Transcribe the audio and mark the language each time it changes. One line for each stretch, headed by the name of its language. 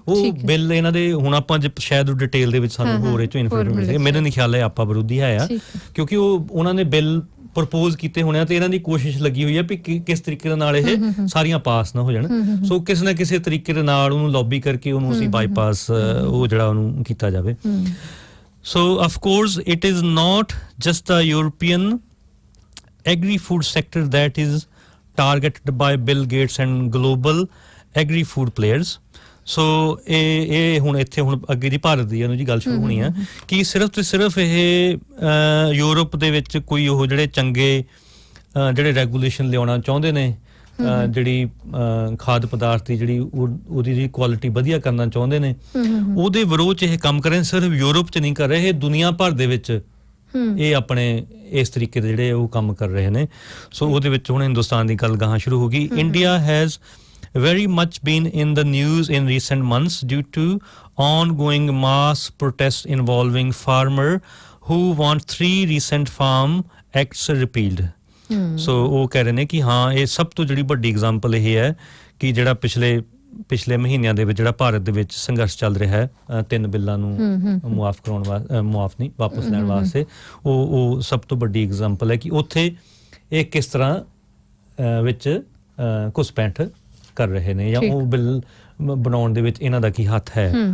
Punjabi: ਉਹ ਬਿੱਲ ਇਹਨਾਂ ਦੇ ਹੁਣ ਆਪਾਂ ਸ਼ਾਇਦ ਡਿਟੇਲ ਦੇ ਵਿੱਚ ਸਾਨੂੰ ਹੋਰ ਇਹ ਚੋਂ ਇਨਫੋਰਮੇਸ਼ਨ ਮਿਲ ਸਕੇ। ਮੇਰੇ ਨਹੀਂ ਖਿਆਲ ਹੈ ਆਪਾਂ ਵਿਰੋਧੀ ਹੈ ਆ, ਕਿਉਂਕਿ ਉਹਨਾਂ ਨੇ ਬਿੱਲ ਪ੍ਰਪੋਜ਼ ਕੀਤੇ ਹੋਣੇ ਆ ਤੇ ਇਹਨਾਂ ਦੀ ਕੋਸ਼ਿਸ਼ ਲੱਗੀ ਹੋਈ ਹੈ ਵੀ ਕਿਸ ਤਰੀਕੇ ਦੇ ਨਾਲ ਇਹ ਸਾਰੀਆਂ ਪਾਸ ਨਾ ਹੋ ਜਾਣ। ਸੋ ਕਿਸੇ ਨਾ ਕਿਸੇ ਤਰੀਕੇ ਦੇ ਨਾਲ ਉਹਨੂੰ ਲੌਬੀ ਕਰਕੇ ਉਹਨੂੰ ਅਸੀਂ ਬਾਈਪਾਸ ਉਹ ਜਿਹੜਾ ਉਹਨੂੰ ਕੀਤਾ ਜਾਵੇ।
English: So of course it is not just the European agri-food sector that is targeted by Bill Gates and global agri-food players.
Punjabi: ਸੋ ਇਹ ਹੁਣ ਇੱਥੇ ਹੁਣ ਅੱਗੇ ਦੀ ਭਾਰਤ ਦੀ ਇਹਨੂੰ ਜੀ ਗੱਲ ਸ਼ੁਰੂ ਹੋਣੀ ਆ ਕਿ ਸਿਰਫ ਤੇ ਸਿਰਫ ਇਹ ਯੂਰਪ ਦੇ ਵਿੱਚ ਕੋਈ ਉਹ ਜਿਹੜੇ ਚੰਗੇ ਜਿਹੜੇ ਰੈਗੂਲੇਸ਼ਨ ਲਿਆਉਣਾ ਚਾਹੁੰਦੇ ਨੇ, ਜਿਹੜੀ ਖਾਦ ਪਦਾਰਥ ਦੀ ਜਿਹੜੀ ਉਹਦੀ ਜਿਹੜੀ ਕੁਆਲਿਟੀ ਵਧੀਆ ਕਰਨਾ ਚਾਹੁੰਦੇ ਨੇ, ਉਹਦੇ ਵਿਰੋਧ 'ਚ ਇਹ ਕੰਮ ਕਰ ਰਹੇ। ਸਿਰਫ ਯੂਰਪ 'ਚ ਨਹੀਂ ਕਰ ਰਹੇ, ਇਹ ਦੁਨੀਆ ਭਰ ਦੇ ਵਿੱਚ ਇਹ ਆਪਣੇ ਇਸ ਤਰੀਕੇ ਦੇ ਜਿਹੜੇ ਉਹ ਕੰਮ ਕਰ ਰਹੇ ਨੇ। ਸੋ ਉਹਦੇ ਵਿੱਚ ਹੁਣ ਹਿੰਦੁਸਤਾਨ ਦੀ ਗੱਲ ਗਾਹਾਂ ਸ਼ੁਰੂ ਹੋ ਗਈ।
English: India has very much been in the news in recent months due to ongoing mass protests involving farmer who want 3 recent farm acts repealed.
Punjabi: So ਉਹ ਕਹਿ ਰਹੇ ਨੇ ਕਿ ਹਾਂ ਇਹ ਸਭ ਤੋਂ ਜਿਹੜੀ ਵੱਡੀ ਐਗਜ਼ਾਮਪਲ ਇਹ ਹੈ ਕਿ ਜਿਹੜਾ ਪਿਛਲੇ ਮਹੀਨਿਆਂ ਦੇ ਵਿੱਚ ਜਿਹੜਾ ਭਾਰਤ ਦੇ ਵਿੱਚ ਸੰਘਰਸ਼ ਚੱਲ ਰਿਹਾ ਹੈ 3 ਬਿੱਲਾਂ ਨੂੰ ਮੁਆਫ ਕਰਾਉਣ ਵਾਸਤੇ, ਮੁਆਫ ਨਹੀਂ ਵਾਪਸ ਲੈਣ ਵਾਸਤੇ, ਉਹ ਸਭ ਤੋਂ ਵੱਡੀ ਐਗਜ਼ਾਮਪਲ ਹੈ ਕਿ ਉੱਥੇ ਇਹ ਕਿਸ ਤਰ੍ਹਾਂ ਵਿੱਚ ਘੁਸਪੈਠ ਕਰ ਰਹੇ ਨੇ ਜਾਂ ਉਹ ਬਿੱਲ ਬਣਾਉਣ ਦੇ ਵਿੱਚ ਇਹਨਾਂ ਦਾ ਕੀ ਹੱਥ ਹੈ।